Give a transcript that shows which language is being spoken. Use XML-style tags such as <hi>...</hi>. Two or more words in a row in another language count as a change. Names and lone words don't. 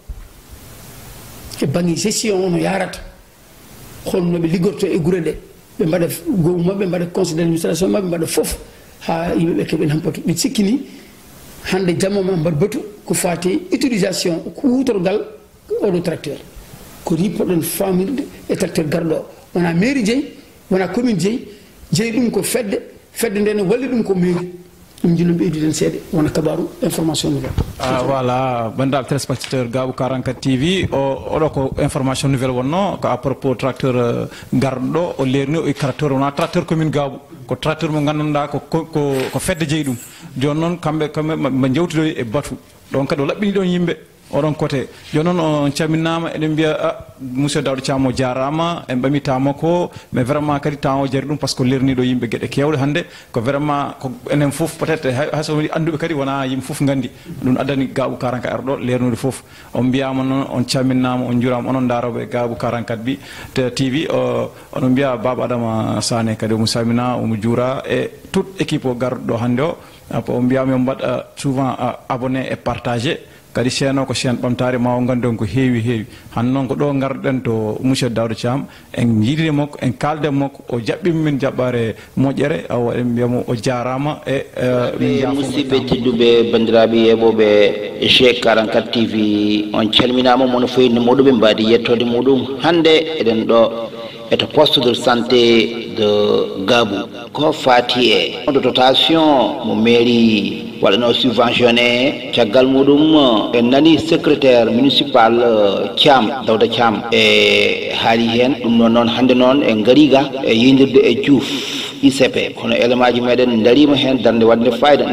<ff>e banggue gestion ono yarata holno ɓe liggorto e guure ɗe ɓe mbaɗa gomu mabɓe mbaɗa</ff> <fr>conseil d' administration</fr> <ff>mabɓe mbaɗa foof ha yimɓeɓe keɓen han batu ɓe sikkini hande jamma ma mbaɗ batu ko fati utilisation ko wutorgal oɗo tracteur ko ni poɗɗon famirde e tracteur garɗo o wona mairie jeeyi wona commune jeeyi ɗum ko fedde nde no walli ɗum ko mairie ɗum jinno ɓeyduɗen seeɗa wona kabaru</ff> <fr>information nouvelle.</fr> <ff>Voilà bandal téléspectateur Gabou 44 TV oɗo ko</ff> <fr>information nouvelle</fr> <ff>wonno ko</ff> <fr>à propos</fr> <ff>tracteur garɗo o lerni o tracteur wona tracteur commune Gabou ko tracteur mo gandanɗa ko fedde jeeyi ɗum joni noon kamɓe ɓe jewtidoyi e batu donc kadi o laɓɓini ɗon yimɓe oɗon côté joni noon on calminama eɗen mbiya monsieur Daouda Thiam o jarama en ɓamitama ko</ff> <fr>mais vraiment</fr> <ff>kadi temps o jari ɗum</ff> <fr>par ce que</fr> <ff>lerniɗo yimɓe gueɗe kewɗe hannde ko vraiment ko enen foof</ff> <fr>peut être</fr> <ff>hayso anduɓe kadi wona yimɓe foof gandi ɗum addani Gabou 44 ɗo lernude foof on mbiyama noon on calminnama on jurama onon daroɓe Gabou 44 bi TV onon mbiya Baba Adama Sané kadi omo salmina omo juura e</ff> <fr>toute équipe</fr> <ff>o garɗo ɗo hannde o on mbiyama yo mbaɗa</ff> <fr>souvent abonné et partagé</fr> <ff>kadi chaine o ko chaine ɓamtare ma o gandon ko heewi han noon ko ɗo garɗen to monsieur Daouda Thiam en jiidide makko en kalde makko o jaɓɓimi min jaɓɓare moƴƴere awa en mbiyamo o jarama e musidɓe tedduɓe bandiraɓe yeɓoɓe G44 TV on calminama mono foyinde moɗuɓe mbadi yettode muɗum hande eɗen ɗo eto</ff> <fr>poste de santé de Gabou</fr> <ff>ko fati e dotation mo mairie waɗano subventionné caggal muɗum en nani secrétaire municipal Thiam Daouda Thiam e haali hen ɗum noon hande noon en gariga e yindirde e Diouf ICP kono élément ji meɗen darima hen darde wadde fayida</ff>